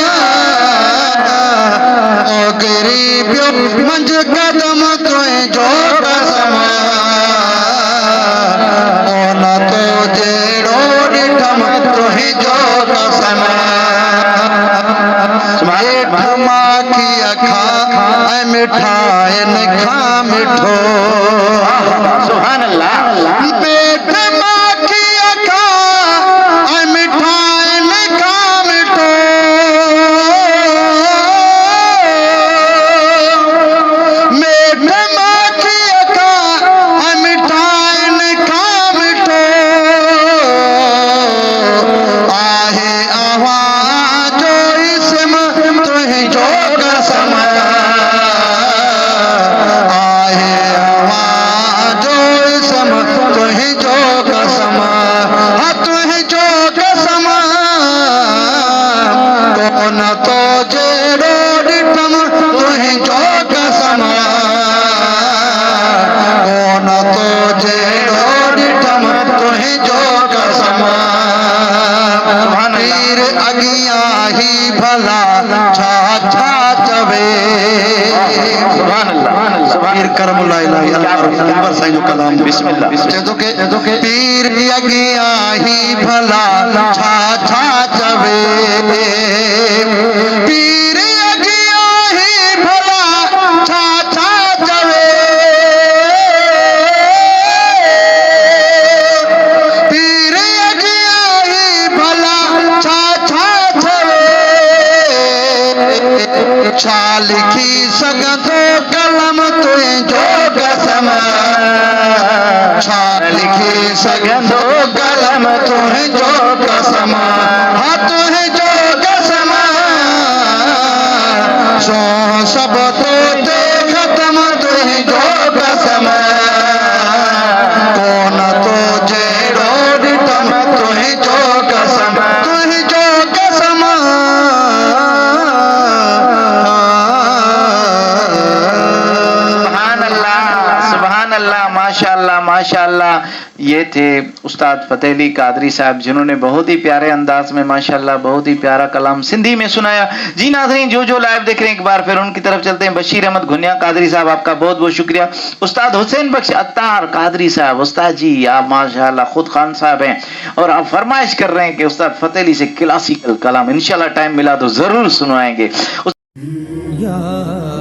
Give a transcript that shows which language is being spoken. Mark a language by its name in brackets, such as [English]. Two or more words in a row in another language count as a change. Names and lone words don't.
[Sindhi] ओ केरी पियो मंझ कदम तुए जो कसम, ओ न तो जेड़ो डिठम तुए जो कसम, माखी अखा ऐ मिठाइन खा मिठो, [Arabic] سبحان الله. [Sindhi] पेट माखी अखा ऐ मिठाइन खा मिठो, मेठ माखी अखा ऐ मिठाइन खा मिठो, आहे आवाज़ जो इसम तुहे जो कसम, आहे आवाज़ जो इसम तुहे जो कसम, हाँ तुहे जो कसम, कौन तो जेड़ो डिठम तुहे जो कसम, कौन तो जेड़ो डिठम तुहे जो कसम, पीर अगिया ही भला छा छा चवे, [Arabic] سبحان الله. [Sindhi] पीर करमुल्ला इलाही अनवर साईं जो कलाम बिस्मिल्लाह। चेतो के पीर अगिया ही भला छा छा चवे, पीर अगिया ही भला छा छा चवे, पीर अगिया ही भला छा छा चवे, छा लिखी सघंदो कलम तुए जो कसम, छा लिखी सघंदो कलम तुए जो कसम, हाँ तुए जो कसम, सो सब तो ते खत्म तुए जो कसम, कौन तो जेड़ो डिठम तुए जो कसम, तुए जो कसम, [Arabic] سبحان الله سبحان الله، ما شاء الله ما شاء الله. [Urdu] یہ تھے استاد فتح علی قادری صاحب، جنہوں نے بہت ہی پیارے انداز میں ماشاءاللہ بہت ہی پیارا کلام سندھی میں سنایا. جی ناظرین، جو لائیو دیکھ رہے ہیں ایک بار پھر ان کی طرف چلتے ہیں. بشیر احمد گھنیا قادری صاحب، آپ کا بہت بہت شکریہ۔ استاد حسین بخش عطار قادری صاحب، استاد جی آپ ماشاءاللہ خود خان صاحب ہیں اور آپ فرمائش کر رہے ہیں کہ استاد فتح علی سے کلاسیکل کلام، انشاءاللہ ٹائم ملا تو ضرور سنوائیں گے.